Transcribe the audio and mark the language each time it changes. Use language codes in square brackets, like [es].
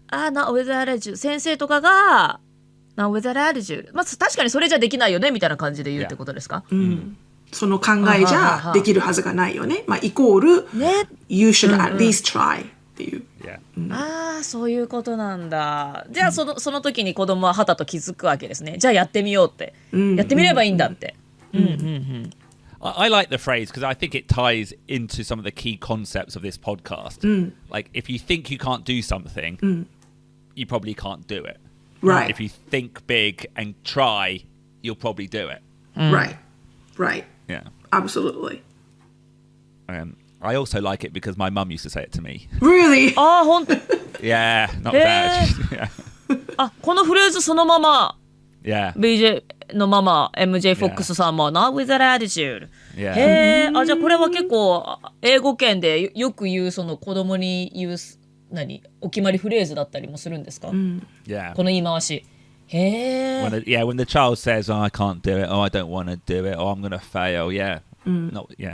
[en] Not with that attitude [ja] 先生とかが Not with that attitude 確かにそれじゃできないよねみたいな感じで言うってことですか？その考えじゃできるはずがないよね。イコール、 [en] You should at least try [ja] っていう。そういうことなんだ。じゃあその時に子供ははたと気づくわけですね。じゃあやってみようって、やってみればいいんだって。 [en] I like the phrase because I think it ties into some of the key concepts of this podcast. Like if you think you can't do something, you probably can't do it. Right. If you think big and try, you'll probably do it. Right. Yeah. Absolutely. I also like it because my mum used to say it to me. Really? [ja] 本当。 [en] Yeah, not bad. Yeah. [ja] このフレーズそのまま [en] Yeah. [ja] BJ のママ MJ フォックスさんも [en] Not with that attitude。 Yeah. [ja] じゃあこれは結構英語圏でよく言うその子供に言うお決まりフレーズだったりもするんですか？ [en] Yeah. [ja] この言い回し。 [en] When the child says, "Oh, I can't do it," or "I don't want to do it," or "I'm going to fail," Not